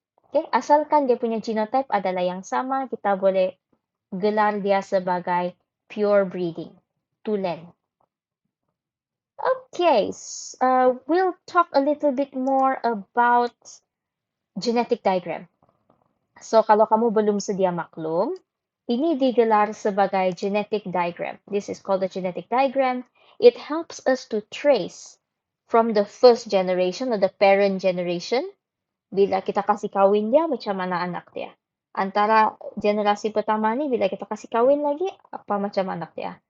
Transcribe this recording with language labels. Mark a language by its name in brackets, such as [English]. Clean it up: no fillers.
[Malay] Okay, asalkan dia punya genotype adalah yang sama, kita boleh gelar dia sebagai pure breeding, tulen. [English] Okay, we'll talk a little bit more about genetic diagram. [Malay] So, kalau kamu belum sedia maklum, ini digelar sebagai genetic diagram. [English] This is called a genetic diagram. It helps us to trace from the first generation or the parent generation, [Malay] bila kita kasih kawin dia, macam mana anak dia. Antara generasi pertama ni, bila kita kasih kawin lagi, apa macam anak dia.